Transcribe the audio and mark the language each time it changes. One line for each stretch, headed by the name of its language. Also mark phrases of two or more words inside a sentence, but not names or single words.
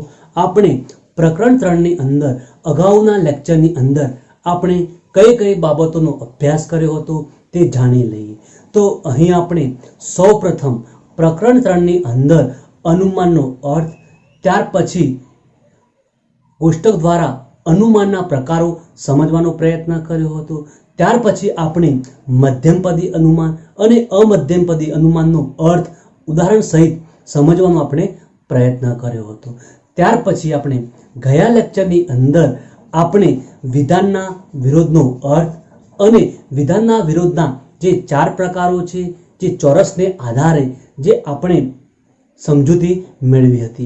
Gujarati: આપણે પ્રકરણ 3 ની અંદર અગાઉના લેક્ચરની અંદર આપણે કઈ કઈ બાબતોનો અભ્યાસ કર્યો હતો તે જાણી લઈએ। તો અહીં આપણે સૌપ્રથમ પ્રકરણ 3 ની અંદર અનુમાનનો અર્થ, ત્યાર પછી કોષ્ટક દ્વારા અનુમાનના પ્રકારો સમજવાનો પ્રયત્ન કર્યો હતો। ત્યાર પછી આપણે મધ્યમપદી અનુમાન અને અમધ્યમપદી અનુમાનનો અર્થ ઉદાહરણ સહિત સમજવાનો આપણે પ્રયત્ન કર્યો હતો। ત્યાર પછી આપણે ગયા લેક્ચરની અંદર આપણે વિધાનના વિરોધનો અર્થ અને વિધાનના વિરોધના જે 4 પ્રકારો છે, જે ચોરસને આધારે જે આપણે સમજૂતી મેળવી હતી।